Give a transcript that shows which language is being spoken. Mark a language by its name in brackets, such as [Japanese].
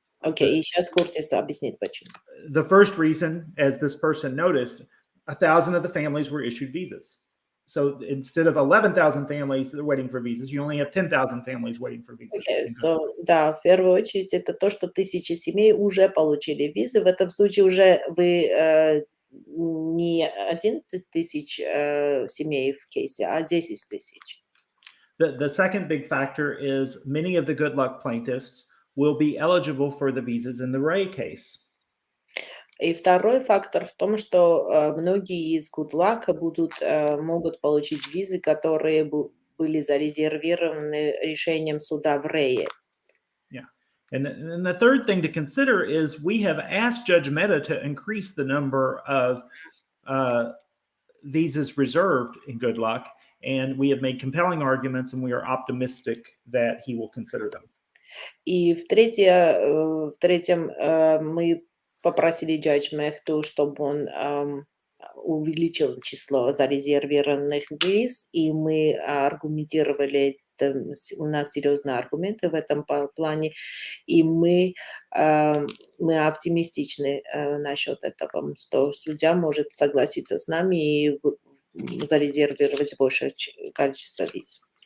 [Russian] Окей, и сейчас Куртис объяснит, почему. [English] The first reason, as this person noticed, 1,000 of the families were issued visas. So instead of 11,000 families that are waiting for visas, you only have 10,000 families waiting for visas. Okay, so, [Russian] да, в первую очередь это то, что 1000 семей уже получили визы. В этом случае уже вы не 11 тысяч семей в кейсе, а 10 тысяч. [English] The second big factor is many of the good luck plaintiffs will be eligible for the visas in the Ray case. [Russian] И второй фактор в том, что многие из Good Luck могут получить визы, которые были зарезервированы решением суда в Рее. [English] Yeah. And the third thing to consider is we have asked Judge Mehta to increase the number of visas reserved in Good Luck, and we have made compelling arguments, and we are optimistic that he will consider them. [Russian] И в третьем мы попросили Judge Mehta, чтобы он увеличил число зарезервированных виз, и мы аргументировали, у нас серьезные аргументы в этом плане, и мы оптимистичны насчет этого, что судья может согласиться с нами и зарезервировать большее количество виз.